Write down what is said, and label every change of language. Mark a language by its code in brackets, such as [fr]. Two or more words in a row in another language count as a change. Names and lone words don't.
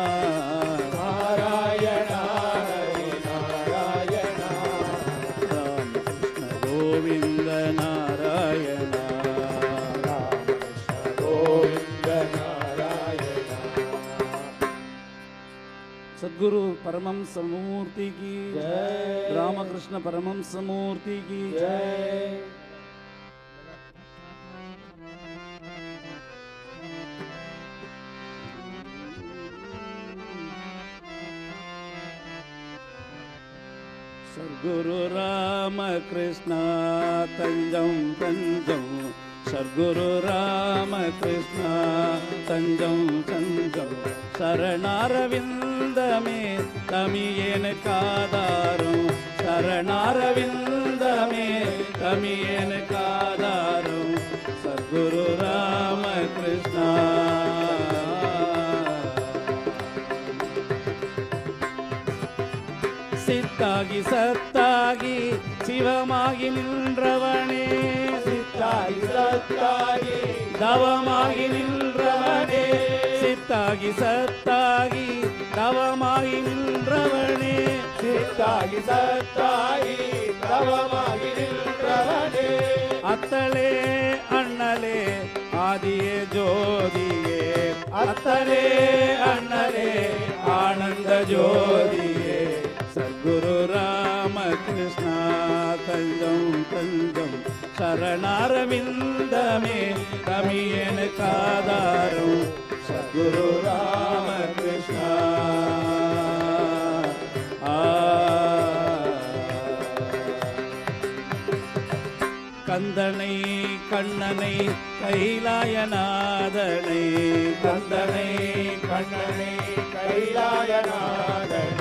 [hi] नारायण हरि नारायण. रामकृष्ण गोविंद नारायण. रामकृष्ण गोविंद नारायण. सद्गुरु परमहंस मूर्ति की जय. रामकृष्ण परमहंस मूर्ति की जय. [ta] सद्गुरु रामकृष्ण தஞ்சம் தஞ்சம். सद्गुरु रामकृष्ण தஞ்சம் தஞ்சம். சரணாரவிந்தமே தமியேன் காதாரம். சரணாரவிந்தமே தமியேன் காதாரம். सद्गुरु रामकृष्ण. சித்தாகி சத்தாகி சிவமாகி நின்றவனே. சித்தாகி சத்தாகி தவமாகி நின்றவனே. சித்தாகி சத்தாகி தவமாகி நின்றவனே. சித்தாகி சத்தாகி தவமாகி நின்றவனே. அத்தலே அண்ணலே ஆதியே ஜோதியே. அத்தலே அண்ணலே ஆனந்த ஜோதியே. सद्गुरु रामकृष्ण தஞ்சம் தஞ்சம். சரணாரவிந்தமே தமியேன் காதாரம். सद्गुरु रामकृष्ण. கந்தனை கண்ணனை கைலாயநாதனை. கந்தனை கண்ணனை கைலாயநாதனை.